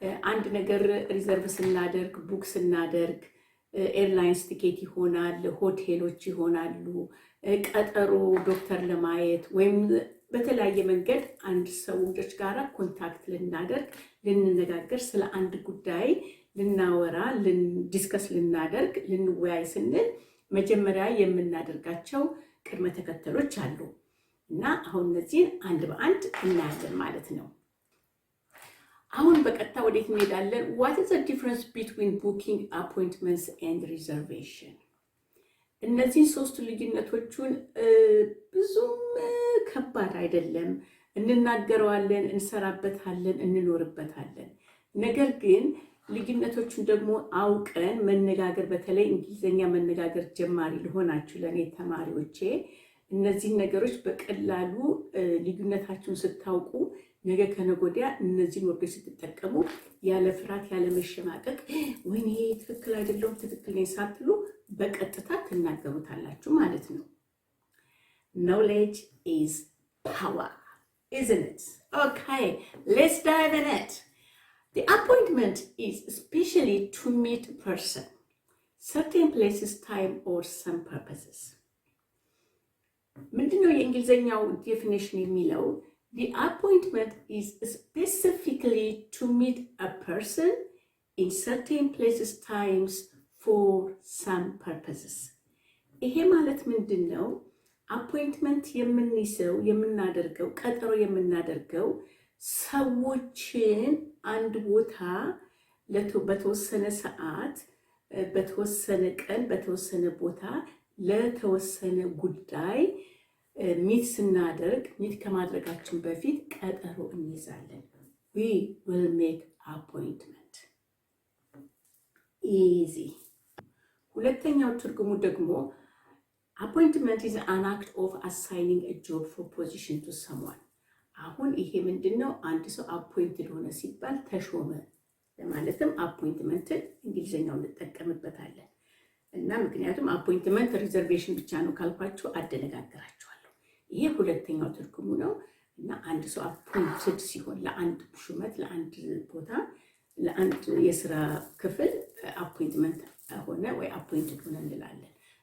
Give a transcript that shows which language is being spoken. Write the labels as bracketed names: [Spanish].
[Amharic] አንድ ነገር ሪዘርቭ ስናደርግ፣ ቡክ ስናደርግ ኤርላይንስ ቲኬት ይሆናል፣ ሆቴሎች ይሆናሉ፣ ቀጠሮ ዶክተር ለማየት ወይም በተለያየ መንገድ አንድ ሰዎች ጋራ ኮንታክት ልናደርግ ልንነጋገር ስለ አንድ ጉዳይ ልናወራ ዲስከስ ልናደርግ ልንወያይ ስንል መጀመሪያ የምናደርጋቸው ቅድመ ተከተሎች አሉ እና አሁን እነዚህን አንድ በአንድ እናያለን ማለት ነው። አሁን በቀጥታ ወዴት እንሄዳለን? [English] what is the difference between booking appointments and reservation? [Amharic] እነዚህ ሶስት ልዩነቶቹን ብዙም ከባድ አይደለም፣ እንናገረዋለን፣ እንሰራበታለን፣ እንኖርበታለን። ነገር ግን ልዩነቶቹን ደግሞ አውቀን መነጋገር፣ በተለይ እንግሊዘኛ መነጋገር ጀማሪ ለሆናችሁ ለኔ ተማሪዎቼ እነዚህ ነገሮች በቀላሉ ልዩነታችሁን ስታውቁ ነገ ከነጎዲያ እነዚህን ወርዶች ስትጠቀሙ ያለ ፍርሃት ያለ መሸማቀቅ ወይኔ ትክክል አይደለም ትክክል ነኝ ሳትሉ በቀጥታ ትናገሩታላችሁ ማለት ነው። [English] Knowledge is power, isn't it? Okay, let's dive in it. The appointment is especially to meet a person, certain places, time, or some purposes. [Amharic] ምንድነው የእንግሊዘኛው ዴፊኒሽን የሚለው? [English] The appointment is specifically to meet a person in certain places, times, for some purposes. [Amharic] ይሄ ማለት ምንድነው? አፖይንትመንት የምንይዘው የምናደርገው ቀጠሮ የምናደርገው ሰዎችን አንድ ቦታ በተወሰነ ሰዓት በተወሰነ ቀን በተወሰነ ቦታ ለተወሰነ ጉዳይ ሚት ስናደርግ ሚት ከማድረጋችን በፊት ቀጠሮ እንይዛለን። [English] we will make appointment. easy. [Amharic] ሁለተኛው ትርጉሙ ደግሞ [English] appointment is an act of assigning a job for position to someone. [Amharic] አሁን ይሄ ምንድነው? አንድ ሰው appointed ሆነ ሲባል ተሾመ ለማለትም appointment እንግሊዘኛው እንጠቀምበታለን እና ምክንያቱም appointment reservation ብቻ ነው ካልኳችሁ አደነጋግራችኋለሁ። ይሄ ሁለተኛው ትርጉሙ ነው እና አንድ ሰው appointed ሲሆን ለአንድ ሹመት ለአንድ ቦታ ለአንድ የሥራ ክፍል appointment ሆነ ወይ appointed ሆነ እንላለን።